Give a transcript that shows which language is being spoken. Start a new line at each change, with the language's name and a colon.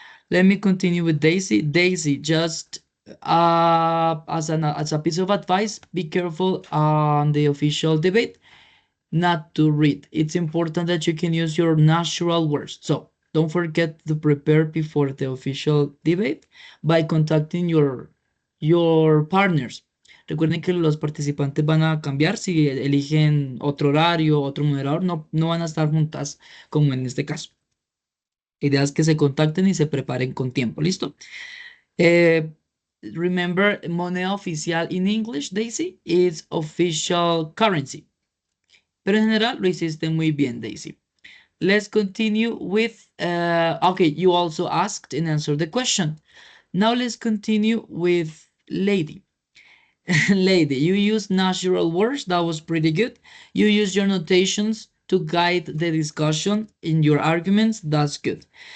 English: Let me continue with Daisy. Daisy, just as a piece of advice, be careful on the official debate not to read. It's important that you can use your natural words. So don't forget to prepare before the official debate by contacting your partners.
Spanish: Recuerden que los participantes van a cambiar si eligen otro horario, otro moderador, no van a estar juntas como en este caso. La idea es que se contacten y se preparen con tiempo. ¿Listo?
English: Remember,
Spanish: moneda oficial
English: in English, Daisy, is official currency.
Spanish: Pero en general lo hiciste muy bien, Daisy.
English: Let's continue with, okay, you also asked and answered the question. Now let's continue with Lady. Lady, you used natural words. That was pretty good. You used your notations to guide the discussion in your arguments. That's good.